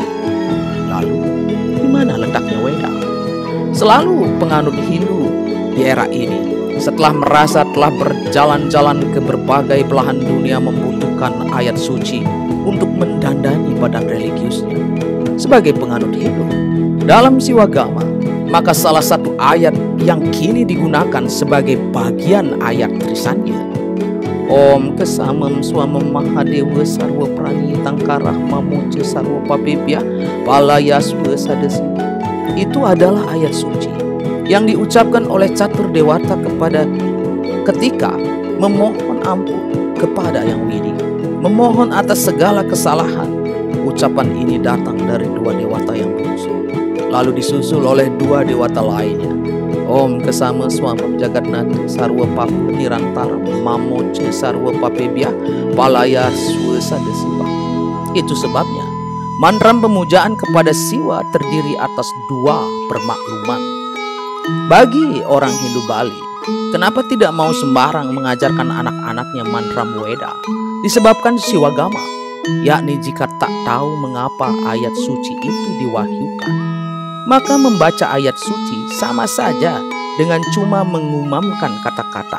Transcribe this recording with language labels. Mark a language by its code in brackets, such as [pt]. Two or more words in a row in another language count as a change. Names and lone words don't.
[id] Lalu, di mana letaknya Weda? Selalu penganut Hindu di era ini, setelah merasa telah berjalan-jalan ke berbagai belahan dunia membutuhkan ayat suci untuk mendandani badan religiusnya. Sebagai penganut Hindu dalam Siwagama, maka salah satu ayat yang kini digunakan sebagai bagian ayat trisannya, [sa] Om Kesamam Swamam Mahadewa Sarwa Prani Tangkarah Mamuja Sarwa Papebya Palayaswa Sadesi. [id] Itu adalah ayat suci yang diucapkan oleh Catur Dewata ketika memohon ampun kepada Yang Widi, memohon atas segala kesalahan. Ucapan ini datang dari dua dewata yang bungsu, lalu disusul oleh dua dewata lainnya. [sa] Om Kesama Swamam Jagatnata Sarwa Papu Nirantara Mamoce Sarwa Papebya Palaya Swesada Siwa. [id] Itu sebabnya mantram pemujaan kepada Siwa terdiri atas dua permakluman. Bagi orang Hindu Bali, kenapa tidak mau sembarang mengajarkan anak-anaknya mantram Weda? Disebabkan Siwagama, yakni jika tak tahu mengapa ayat suci itu diwahyukan, maka membaca ayat suci sama saja dengan cuma mengumamkan kata-kata.